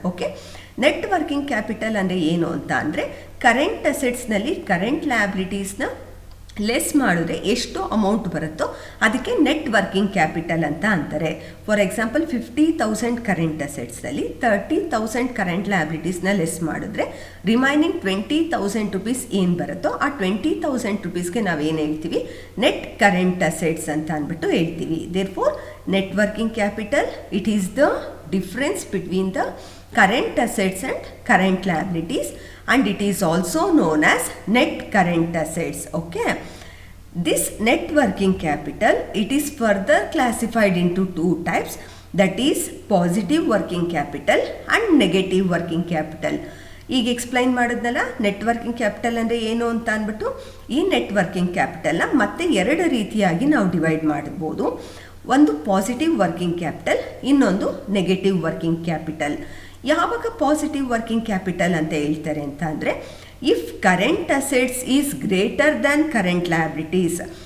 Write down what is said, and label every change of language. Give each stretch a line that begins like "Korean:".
Kannada: Okay, net working capital ಅಂದರೆ ಏನು ಅಂತ ಅಂದರೆ, ಕರೆಂಟ್ ಅಸೆಟ್ಸ್ನಲ್ಲಿ ಕರೆಂಟ್ ಲಯಬಿಲಿಟೀಸ್ನ ಲೆಸ್ ಮಾಡಿದ್ರೆ ಎಷ್ಟು ಅಮೌಂಟ್ ಬರುತ್ತೋ ಅದಕ್ಕೆ ನೆಟ್ ವರ್ಕಿಂಗ್ ಕ್ಯಾಪಿಟಲ್ ಅಂತ ಅಂತಾರೆ. For example 50,000 current ಅಸೆಟ್ಸ್ನಲ್ಲಿ 30,000 current ಲಯಬಿಲಿಟೀಸ್ನ less ಮಾಡಿದ್ರೆ ರಿಮೈನಿಂಗ್ 20,000 ರೂಪೀಸ್ ಏನು ಬರುತ್ತೋ ಆ 20,000 ರೂಪೀಸ್ಗೆ ನಾವೇನು ಹೇಳ್ತೀವಿ, ನೆಟ್ ಕರೆಂಟ್ ಅಸೆಟ್ಸ್ ಅಂತ ಅಂದ್ಬಿಟ್ಟು ಹೇಳ್ತೀವಿ.
English: Therefore net working capital it is the difference between the current assets and current liabilities, and it is also known as net current assets. Okay, this net working capital, it is further classified into two types, that is positive working capital and negative working capital.
Kannada: ಈಗ explain ಮಾಡಿದ್ನಲ್ಲ net working capital ಅಂದರೆ ಏನು ಅಂತ ಅಂದ್ಬಿಟ್ಟು, ಈ net working ಕ್ಯಾಪಿಟಲ್ನ ಮತ್ತೆ ಎರಡು ರೀತಿಯಾಗಿ ನಾವು ಡಿವೈಡ್ ಮಾಡ್ಬೋದು. ಒಂದು ಪಾಸಿಟಿವ್ ವರ್ಕಿಂಗ್ ಕ್ಯಾಪಿಟಲ್, ಇನ್ನೊಂದು ನೆಗೆಟಿವ್ ವರ್ಕಿಂಗ್ ಕ್ಯಾಪಿಟಲ್. ಯಾವಾಗ ಪಾಸಿಟಿವ್ ವರ್ಕಿಂಗ್ ಕ್ಯಾಪಿಟಲ್ ಅಂತ ಹೇಳ್ತಾರೆ ಅಂತ ಅಂದರೆ,
English: If current assets is greater than current liabilities.